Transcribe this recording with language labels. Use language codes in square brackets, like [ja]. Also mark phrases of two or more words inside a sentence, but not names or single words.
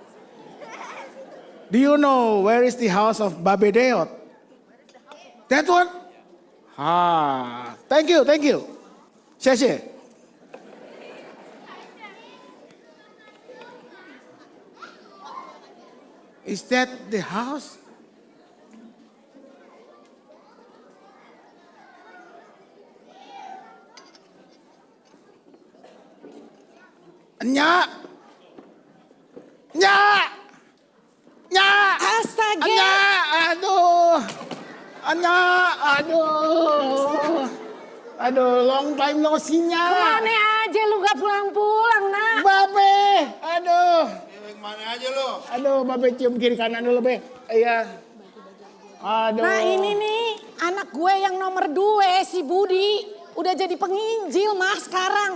[en] Do you know where is the house of Babedeot? That one? Thank you. 谢谢. Is that the house? [id] Nya. Astaga. Anya, aduh. Aduh, [en] long time no see-nya. [id] Kemana aja lu gak pulang-pulang, nak? Babe, aduh. Mana aja lo? Aduh, Babe cium kiri kanan dulu, Be. Iya. Aduh. Nah ini nih, anak gue yang nomor 2, si Budi. Udah jadi penginjil, mah sekarang.